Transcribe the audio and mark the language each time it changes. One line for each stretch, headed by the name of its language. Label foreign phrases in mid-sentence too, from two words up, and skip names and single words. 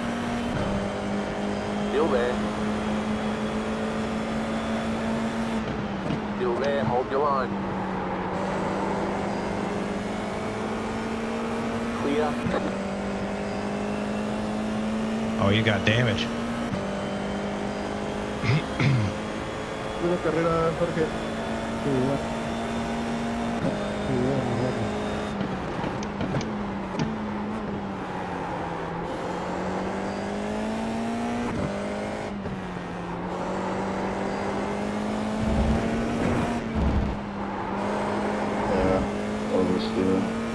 English: Still there. Still there. Hold your line. Clear. Oh, you got damage.
Catalan: Una carrera, Jorge. Sí, igual. Sí, igual.
English: Yeah, oversteering.